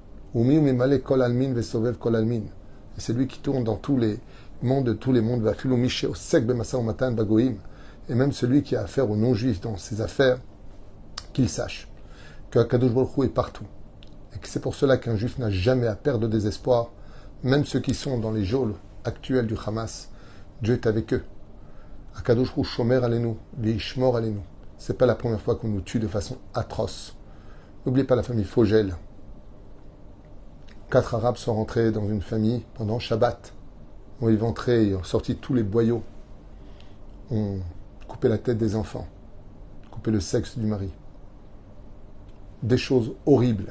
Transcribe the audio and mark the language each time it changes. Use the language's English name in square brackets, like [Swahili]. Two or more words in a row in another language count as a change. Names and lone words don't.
[French] Et c'est lui qui tourne dans tous les mondes, et même celui qui a affaire aux non-juifs dans ses affaires, qu'il sache que [Hebrew] הקדוש ברוך הוא [French] est partout. Et que c'est pour cela qu'un juif n'a jamais à perdre de désespoir, même ceux qui sont dans les geôles actuelles du Hamas. Dieu est avec eux. [Hebrew] הקדוש ברוך הוא שומר עלינו, וישמור עלינו. [French] C'est pas la première fois qu'on nous tue de façon atroce. N'oubliez pas la famille Fogel. 4 Arabes sont rentrés dans une famille pendant Shabbat. Ont éventré et ont sorti tous les boyaux. Ont coupé la tête des enfants. Coupé le sexe du mari. Des choses horribles.